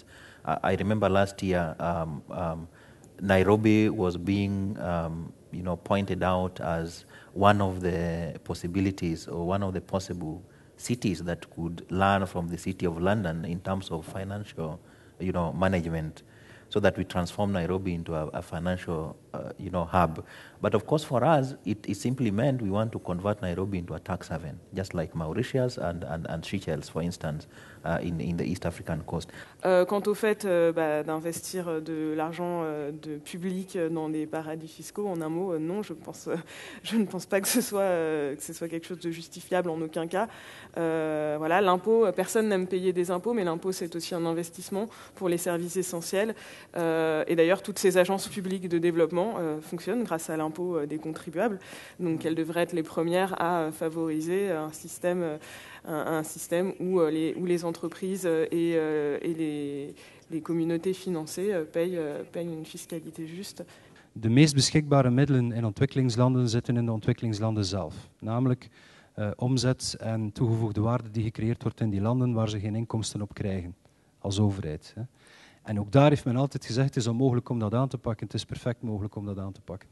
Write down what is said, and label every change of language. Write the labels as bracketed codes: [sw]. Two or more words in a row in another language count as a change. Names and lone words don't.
[en] I remember last year, Nairobi was being pointed out as one of the possibilities or one of the possible cities that could learn from the City of London in terms of financial management, so that we transform Nairobi into a financial hub. But of course for us, it simply meant we want to convert Nairobi into a tax haven, just like Mauritius and Seychelles, for instance, in the East African coast. [fr] Quant au fait d'investir de l'argent public dans des paradis fiscaux, en un mot, non, je ne pense pas que ce soit quelque chose de justifiable en aucun cas. Voilà, l'impôt, personne n'aime payer des impôts, mais l'impôt c'est aussi un investissement pour les services essentiels. Et d'ailleurs, toutes ces agences publiques de développement fonctionnent grâce à l'impôt des contribuables. Donc elles devraient être les premières à favoriser un système où les entreprises et les communautés financées payent une fiscalité juste. [nl] De meest beschikbare middelen in ontwikkelingslanden zitten in de ontwikkelingslanden zelf. Namelijk omzet en toegevoegde waarde die gecreëerd wordt in die landen waar ze geen inkomsten op krijgen als overheid. Hè. En ook daar heeft men altijd gezegd, het is onmogelijk om dat aan te pakken. Het is perfect mogelijk om dat aan te pakken.